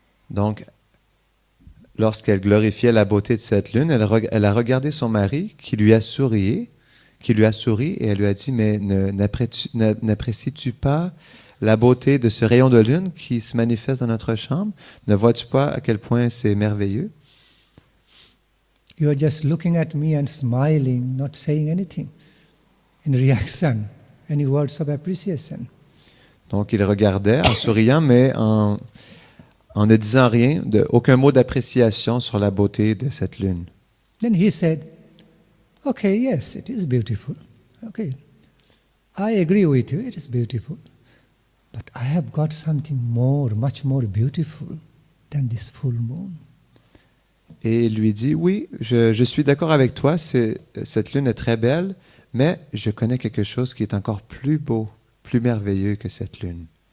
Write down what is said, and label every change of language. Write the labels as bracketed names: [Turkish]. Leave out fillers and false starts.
[French] Donc, lorsqu'elle glorifiait la beauté de cette lune, elle a regardé son mari qui lui a souri, et elle lui a dit, mais n'apprécies-tu pas la beauté de ce rayon de lune qui se manifeste dans notre chambre? Ne vois-tu pas à quel point c'est merveilleux? [English] You are just looking at me and smiling, not saying anything in reaction, any words of appreciation. [French] Donc, il regardait en souriant, mais en ne disant rien, aucun mot d'appréciation sur la beauté de cette lune. [English] Then he said, okay, yes, it is beautiful. Okay, I agree with you, it is beautiful. But I have got something more, much more beautiful than this full moon. [French] Et il lui dit, oui, je suis d'accord avec toi, cette lune est très belle, mais je connais quelque chose qui est encore plus beau, plus merveilleux que cette lune.